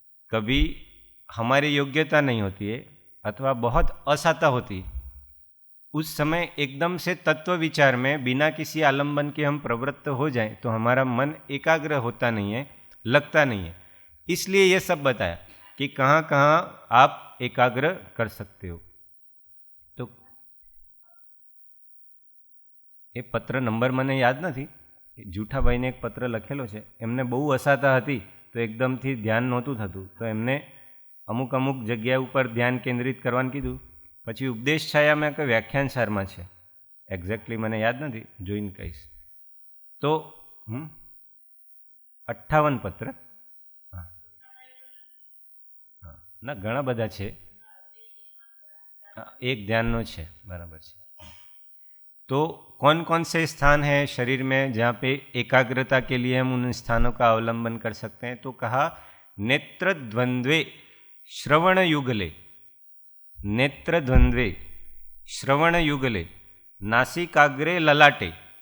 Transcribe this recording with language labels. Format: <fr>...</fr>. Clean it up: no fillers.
<hi>कभी हमारी योग्यता नहीं होती है अथवा बहुत असहता होती है, उस समय एकदम से तत्व विचार में बिना किसी आलंबन के हम प्रवृत्त हो जाएं तो हमारा मन एकाग्र होता नहीं है, लगता नहीं है। इसलिए ये सब बताया कि कहाँ कहाँ आप एकाग्र कर सकते हो। तो ये पत्र नंबर</hi> <gu>મને યાદ નથી। જૂઠાભાઈને એક પત્ર લખેલો છે, એમને બહુ અસાતા હતી તો એકદમથી ધ્યાન નહોતું થતું, તો એમને અમુક અમુક જગ્યા ઉપર ધ્યાન કેન્દ્રિત કરવાનું કીધું। પછી ઉપદેશ છાયામાં કે વ્યાખ્યાન સારમાં છે, એક્ઝેક્ટલી મને યાદ નથી, જોઈને કહીશ। તો 58 પત્ર, હા હા ના ઘણા બધા છે, એક ध्यानનો છે, બરાબર છે।</gu> <hi>तो कौन कौन से स्थान हैं शरीर में जहाँ पे एकाग्रता के लिए हम उन स्थानों का अवलंबन कर सकते हैं।</hi> <sa>तो कहा नेत्र द्वंद्वे श्रवण युगले, नेत्र द्वंद्वे श्रवण युगले नासिकाग्रे ललाटे।</sa>